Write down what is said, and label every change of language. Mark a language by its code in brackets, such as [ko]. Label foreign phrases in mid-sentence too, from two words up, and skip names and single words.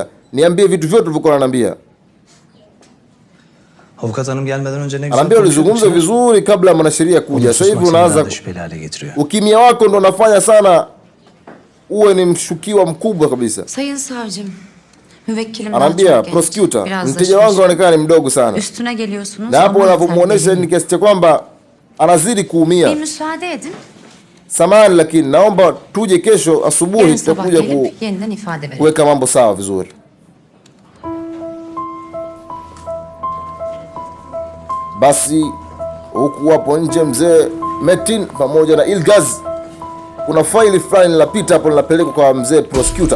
[sw] Niambie vitu vyote ulivyokuwa unaniambia. Anaambia ulizungumza vizuri kabla mwanasheria kuja. Sasa hivi unaanza ukimya wako ndo unafanya sana uwe ni mshukiwa mkubwa kabisa. [tr] Sayın savcım, [sw] anaambia prosecutor, mteja wangu anaonekana ni mdogo sana. [tr] Üstüne geliyorsunuz. [sw] Na hapo unavyomuonesha ni kiasi cha kwamba anazidi kuumia. [tr] Bir müsaade edin. [sw] Samahani, lakini naomba tuje kesho asubuhi, tutakuja kuweka mambo sawa vizuri. Basi huku hapo nje mzee Metin pamoja na Ilgaz, kuna faili fulani linapita hapo, linapelekwa kwa mzee prosecutor.